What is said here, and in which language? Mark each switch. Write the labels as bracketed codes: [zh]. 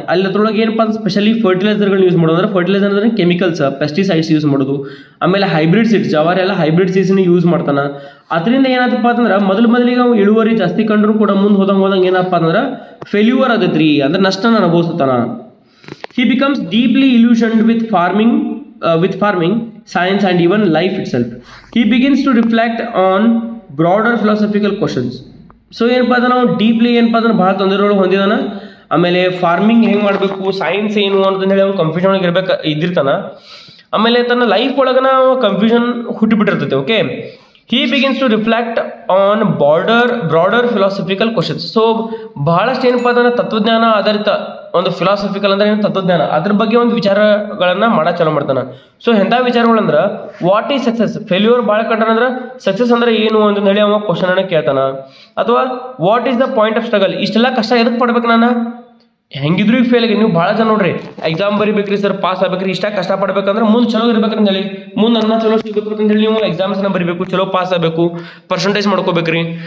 [kn] ಅಲ್ಲಿ ಅದ್ರೊಳಗೆ ಏನಪ್ಪ ಅಂದ್ರೆ ಸ್ಪೆಷಲಿ ಫರ್ಟಿಲೈಸರ್ಗಳನ್ನ ಯೂಸ್ ಮಾಡೋದು. ಅಂದ್ರೆ ಫರ್ಟಿಲೈಸರ್ ಅಂದ್ರೆ ಕೆಮಿಕಲ್ಸ್, ಪೆಸ್ಟಿಸೈಡ್ಸ್ ಯೂಸ್ ಮಾಡೋದು. ಆಮೇಲೆ ಹೈಬ್ರಿಡ್ ಸೀಡ್ಸ್, ಜವಾರಿ ಎಲ್ಲ ಹೈಬ್ರಿಡ್ ಸೀಡ್ಸ್ನ ಯೂಸ್ ಮಾಡ್ತಾನೆ. ಅದರಿಂದ ಏನಾದಪ್ಪ ಅಂತಂದ್ರೆ ಮೊದಲಿಗೆ ಅವು ಇಳುವರಿ ಜಾಸ್ತಿ ಕಂಡ್ರು ಕೂಡ ಮುಂದೆ ಹೋದಂಗೆ ಏನಪ್ಪ ಅಂತಂದ್ರೆ ಫೇಲ್ಯೂರ್ ಆಗತ್ರಿ, ಅಂದ್ರೆ ನಷ್ಟನ ಅನುಭವಿಸ್ತಾನ. [en] He becomes deeply illusioned with farming, science and even life itself. He begins to reflect on broader philosophical questions. [kn] So ಏನಪ್ಪ ಅಂದ್ರೆ ನಾವು ಡೀಪ್ಲಿ ಏನಪ್ಪ ಅಂದ್ರೆ ಭಾಳ ತೊಂದರೆಗಳು ಹೊಂದಿದಾನ. ಆಮೇಲೆ ಫಾರ್ಮಿಂಗ್ ಹೆಂಗೆ ಮಾಡಬೇಕು, ಸೈನ್ಸ್ ಏನು ಅಂತಂದು ಹೇಳಿ ಅವ್ನು ಕನ್ಫ್ಯೂಷನ್ ಒಳಗೆ ಇದ್ದಿರ್ತಾನ. ಆಮೇಲೆ ತನ್ನ life ಒಳಗನ confusion ಹುಟ್ಟಿಬಿಟ್ಟಿರ್ತೈತೆ. [en] Okay, he begins to reflect on broader philosophical questions. [kn] So ಬಹಳಷ್ಟು ಏನಪ್ಪ ಅಂದ್ರೆ ತತ್ವಜ್ಞಾನ ಆಧಾರಿತ ಒಂದು ಫಿಲಾಸಫಿಕಲ್ ಅಂದ್ರೆ ಏನು ತತ್ವಜ್ಞಾನ ಅದ್ರ ಬಗ್ಗೆ ಒಂದು ವಿಚಾರಗಳನ್ನ ಚಾಲೂ ಮಾಡ್ತಾನೆ. ಸೊ ಎಂಥ ವಿಚಾರಗಳಂದ್ರೆ [en] what is success, [kn] ಫೇಲ್ಯೂರ್ ಭಾಳ ಕಂಡ್ರೆ ಸಕ್ಸಸ್ ಅಂದ್ರೆ ಏನು ಅಂತ ಹೇಳಿ ಅವ ಕ್ವಶನ್ ಅನ್ನ ಕೇಳ್ತಾನ. ಅಥವಾ [en] what is the point of struggle, [kn] ಇಷ್ಟೆಲ್ಲ ಕಷ್ಟ ಎದಕ್ಕೆ ಪಡ್ಬೇಕು ನಾನು, ಹೆಂಗಿದ್ರು ಈಗ ಫೇಲ್ ಆಗಿ ನೀವು ಭಾಳ ಜನ ನೋಡ್ರಿ ಎಕ್ಸಾಮ್ ಬರಿಬೇಕ್ರಿ ಸರ್, ಪಾಸ್ ಆಗ್ಬೇಕ್ರಿ, ಇಷ್ಟ ಕಷ್ಟಪಡ್ಬೇಕಂದ್ರೆ ಮುಂದೆ ಚಲೋ ಇರ್ಬೇಕಂತ ಹೇಳಿ ಮುಂದೆ ಅನ್ನ ಚಲೋ ಸಿಗಬೇಕು ಅಂತ ಹೇಳಿ ನೀವು ಎಕ್ಸಾಮ್ಸ್ನ ಬರಿಬೇಕು, ಚಲೋ ಪಾಸ್ ಆಗಬೇಕು, ಪರ್ಸೆಂಟೇಜ್ ಮಾಡ್ಕೋಬೇಕ್ರಿ.